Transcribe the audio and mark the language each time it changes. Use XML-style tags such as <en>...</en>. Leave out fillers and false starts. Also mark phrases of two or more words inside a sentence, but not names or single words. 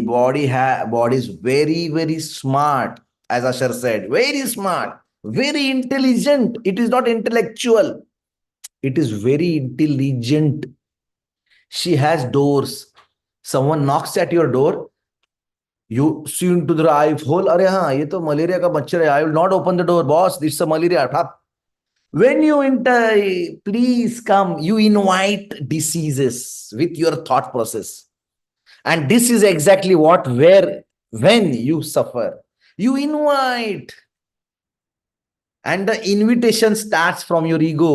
<en>Body is very, very smart, as Asher said. Very smart, very intelligent. It is not intellectual. It is very intelligent. She has doors. Someone knocks at your door. You see into the eye hole.</en> <hi>अरे हाँ, ये तो malaria का मच्छर है.</hi> <en>I will not open the door, boss. It's a malaria. When you enter, please come. You invite diseases with your thought process. And this is exactly when you suffer. You invite. And the invitation starts from your ego.</en>